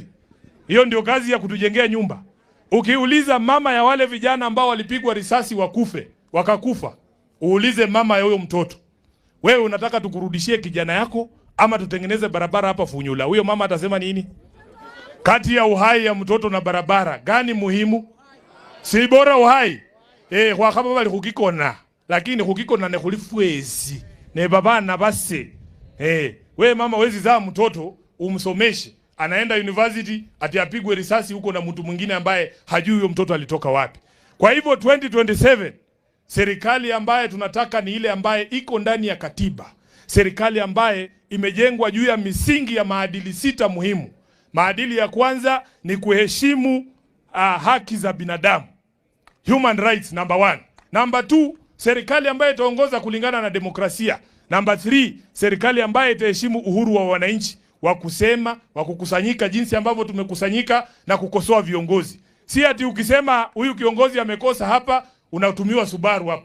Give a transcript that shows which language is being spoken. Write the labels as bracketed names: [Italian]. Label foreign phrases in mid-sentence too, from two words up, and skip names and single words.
[Swahili] Hiyo ndio kazi ya kutujengea nyumba. Ukiuliza mama ya wale vijana ambao walipigwa risasi wakakufa, uulize mama ya huyo mtoto, wewe unataka tukurudishie kijana yako ama tutengeneze barabara hapa Funyula? Huyo mama atasema nini? Kati ya uhai ya mtoto na barabara gani muhimu? [Luyia] Si bora uhai. Kwa kama bali kukikona, lakini kukikona ne kulifwezi. Ne baba na base. [Swahili] Wewe mama wezi za mtoto umsomeshe, anaenda university ati apigwe risasi huko na mtu mwingine ambaye hajui huyo mtoto alitoka wapi. Kwa hivyo 2027 serikali ambaye tunataka ni ile ambaye iko ndani ya katiba. Serikali ambaye imejengwa juu ya misingi ya maadili 6 muhimu. Maadili ya kwanza ni kuheshimu haki za binadamu. [English] Human rights number 1. Number 2, [Swahili] serikali ambaye itaongoza kulingana na demokrasia. Number 3, serikali ambaye itaheshimu uhuru wa wananchi wa kusema, wa kukusanyika jinsi ambavyo tumekusanyika na kukosoa viongozi. Si ati ukisema huyu kiongozi amekosa hapa unatumiwa Subaru hapa.